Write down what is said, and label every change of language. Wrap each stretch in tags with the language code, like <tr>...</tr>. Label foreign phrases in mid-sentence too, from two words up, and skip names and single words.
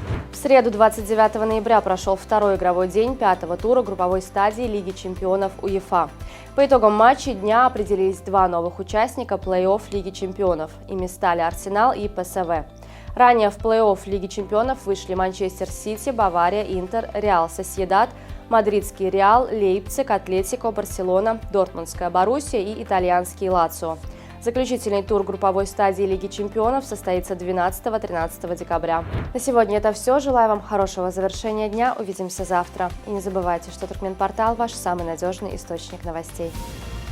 <ru>В среду 29 ноября прошел второй игровой день 5-го тура групповой стадии Лиги чемпионов УЕФА. По итогам матчей дня определились 2 новых участника плей-офф Лиги чемпионов. Ими стали Арсенал и ПСВ. Ранее в плей-офф Лиги чемпионов вышли Манчестер Сити, Бавария, Интер, Реал Сосьедад, Мадридский Реал, Лейпциг, Атлетико, Барселона, Дортмундская Боруссия и итальянский Лацио. Заключительный тур групповой стадии Лиги чемпионов состоится 12-13 декабря. На сегодня это все. Желаю вам хорошего завершения дня. Увидимся завтра. И не забывайте, что Туркменпортал – ваш самый надежный источник новостей.</ru>